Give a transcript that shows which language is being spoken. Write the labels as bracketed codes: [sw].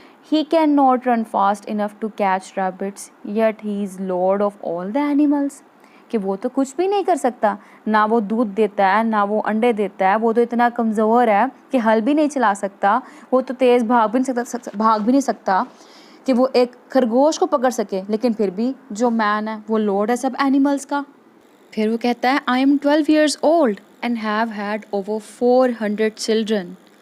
[en] He cannot run fast enough to catch rabbits, yet he is lord of all the animals. [ur] کہ وہ تو کچھ بھی نہیں کر سکتا، نہ وہ دودھ دیتا ہے، نہ وہ انڈے دیتا ہے، وہ تو اتنا کمزور ہے کہ ہل بھی نہیں چلا سکتا، وہ تو تیز بھاگ بھی نہیں سکتا کہ وہ ایک خرگوش کو پکڑ سکے. لیکن پھر بھی جو مین ہے وہ لارڈ ہے سب اینیملس کا. پھر وہ کہتا ہے [en] I am 12 years old and have had over 400 children.